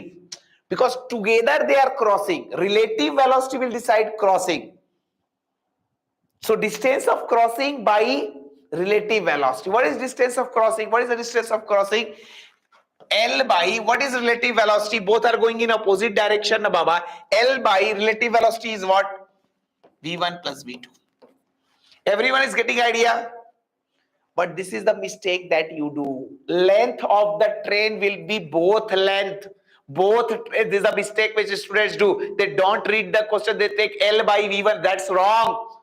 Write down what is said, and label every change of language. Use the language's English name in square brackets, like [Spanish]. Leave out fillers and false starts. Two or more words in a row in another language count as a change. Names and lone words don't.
[English] Because together they are crossing. Relative velocity will decide crossing. So distance of crossing by relative velocity. What is distance of crossing? What is the distance of crossing? L by, what is relative velocity? Both are going in opposite direction, Baba. L by relative velocity is what? V1 plus V2. Everyone is getting idea? But this is the mistake that you do. Length of the train will be both length. This is a mistake which students do. They don't read the question. They take L by V1. That's wrong.